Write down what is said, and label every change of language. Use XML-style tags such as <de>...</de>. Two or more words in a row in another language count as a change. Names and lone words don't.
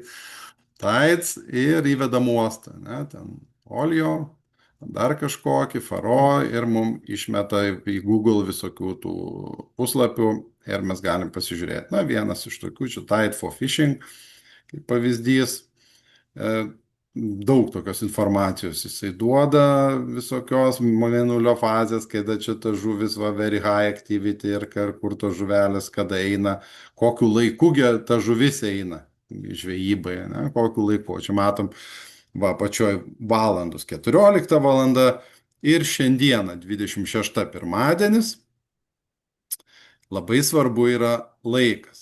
<lt>Taits ir įvedam uostą, ne, ten Olio, dar kažkokį, Faro ir mums išmeta į Google visokių tų puslapių ir mes galim pasižiūrėti. Na, vienas iš tokių čia Tide for Fishing, kaip pavyzdys. E, Daug tokios informacijos jisai duoda visokios mėnulio fazės, kada čia ta žuvis va</lt> <en>very high activity</en> <lt>ir kur tos žuvelės, kada eina, kokiu laiku ta žuvis eina žvejybai, ne, kokiu laiku. Čia matom, va pačioj valandos 14 valanda ir šiandieną 26 pirmadienis. Labai svarbu yra laikas.</lt>